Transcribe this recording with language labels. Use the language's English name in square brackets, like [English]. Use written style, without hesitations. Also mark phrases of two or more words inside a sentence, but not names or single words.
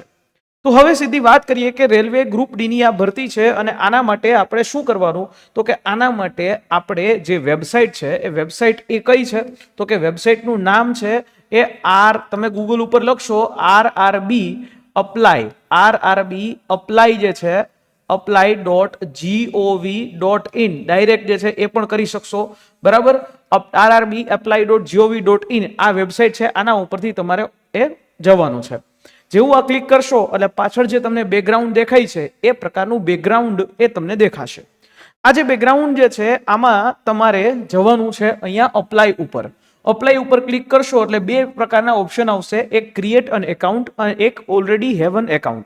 [Gujarati] તો હવે સીધી વાત કરીએ કે રેલવે ગ્રુપ ડી ની આ ભરતી છે અને આના માટે આપણે શું કરવાનું. તો કે આના માટે આપણે જે વેબસાઇટ છે એ વેબસાઇટ એ કઈ છે તો કે વેબસાઇટનું નામ છે એ તમે ગૂગલ ઉપર લખશો RRB અપ્લાય જે છે apply.gov.in ડાયરેક્ટ જે છે એ પણ કરી શકશો. બરાબર, RRB apply.gov.in આ વેબસાઇટ છે, આના ઉપરથી તમારે એ જવાનું છે. જેવું આ ક્લિક કરશો એટલે પાછળ જે તમને બેકગ્રાઉન્ડ દેખાય છે એ પ્રકારનું બેકગ્રાઉન્ડ એ તમને દેખાશે. આ જે બેકગ્રાઉન્ડ જે છે આમાં તમારે જવાનું છે અહીંયા અપ્લાય ઉપર. અપ્લાય ઉપર ક્લિક કરશો એટલે બે પ્રકારના ઓપ્શન આવશે, એક [English] create an account [Gujarati] અને એક [English] already have an account.